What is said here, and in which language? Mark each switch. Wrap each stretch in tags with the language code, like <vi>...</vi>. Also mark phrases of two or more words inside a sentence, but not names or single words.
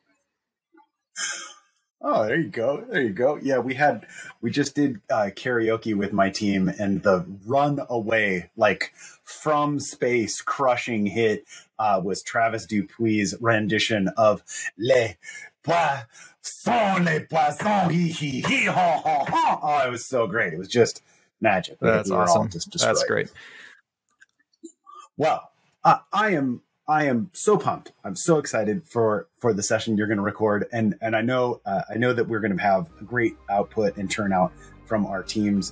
<en>Oh, there you go. There you go. Yeah, we just did karaoke with my team, and the runaway, like from space crushing hit was Travis Dupuis' rendition of Les Poissons, les poissons, hee hee hee, ha ha ha. Oh, it was so great. It was just magic. That's awesome. That's great. Well, I am so pumped. I'm so excited for the session you're going to record, and I know that we're going to have a great output and turnout from our teams.</en>